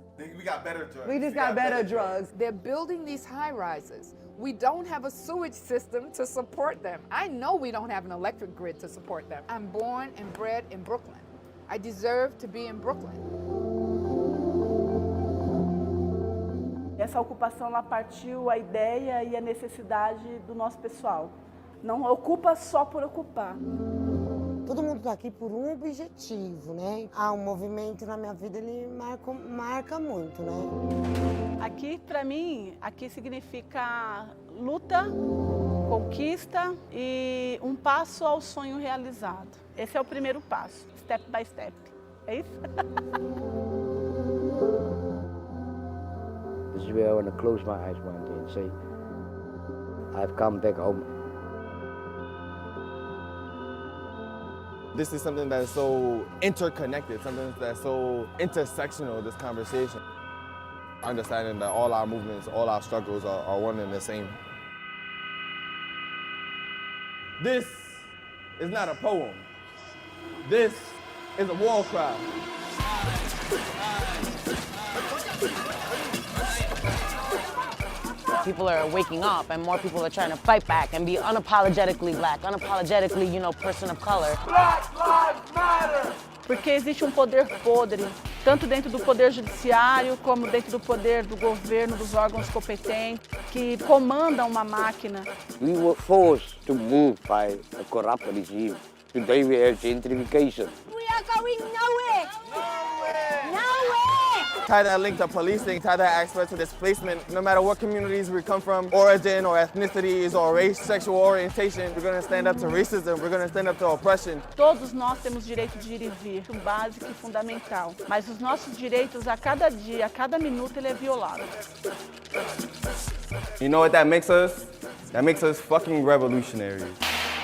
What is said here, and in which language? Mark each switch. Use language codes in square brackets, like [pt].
[en] We got better drugs. We just got better drugs. They're building these high-rises. We don't have a sewage system to support them. I know we don't have an electric grid to support them. I'm born and bred in Brooklyn. I deserve to be in Brooklyn. [pt] Essa ocupação ela partiu a ideia e a necessidade do nosso pessoal. Não ocupa só por ocupar. Todo mundo está aqui por um objetivo, né? O movimento na minha vida ele marca muito, né? Aqui, para mim, aqui significa luta, conquista e um passo ao sonho realizado. Esse é o primeiro passo, [en] step by step. [pt] É isso? [en] This is where I want to close my eyes one day and say, I've come back home. This is something that is so interconnected, something that's so intersectional, this conversation. Understanding that all our movements, all our struggles are one and the same. This is not a poem. This is a war cry. People are waking up and more people are trying to fight back and be unapologetically black, unapologetically, person of color. Black Lives Matter! [pt] Porque existe um poder podre, tanto dentro do poder judiciário como dentro do poder do governo, dos órgãos competentes, que comandam uma máquina. [en] We were forced to move by a corrupt regime. Today we have gentrification. We are going nowhere! Nowhere! Tie that link to policing, tie that aspect to displacement. No matter what communities we come from, origin or ethnicities or race, sexual orientation, we're going to stand up to racism, we're going to stand up to oppression. [pt] Todos nós temos direito de ir e vir, básico e fundamental. Mas os nossos direitos a cada dia, a cada minuto, ele é violado. [en] You know what that makes us? That makes us fucking revolutionaries.